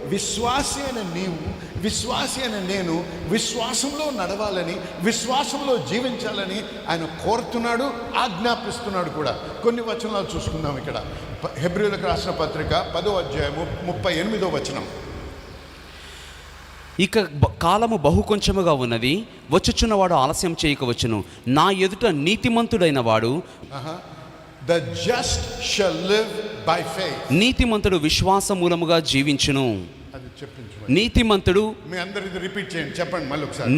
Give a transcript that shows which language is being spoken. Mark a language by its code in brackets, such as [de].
[te] విశ్వాసి అయిన నీవు, విశ్వాసి అయిన నేను విశ్వాసంలో నడవాలని, విశ్వాసంలో జీవించాలని ఆయన కోరుతున్నాడు, ఆజ్ఞాపిస్తున్నాడు కూడా. కొన్ని వచనాలు చూసుకుందాం ఇక్కడ. హెబ్రీయులకు రాసిన పత్రిక 10వ అధ్యాయము 38వ వచనం. ఇక కాలము బహు కొంచెముగా ఉన్నది, వచ్చుచున్నవాడు ఆలస్యం చేయకవచ్చును. నా ఎదుట నీతిమంతుడైన వాడు, [en] The just shall live by faith. [te] నీతిమంతుడు విశ్వాస మూలముగా జీవించును. అది చెప్పించు. నీతిమంతుడు, మీ అందరు ఇది రిపీట్ చేయండి, చెప్పండి మళ్ళీ ఒకసారి.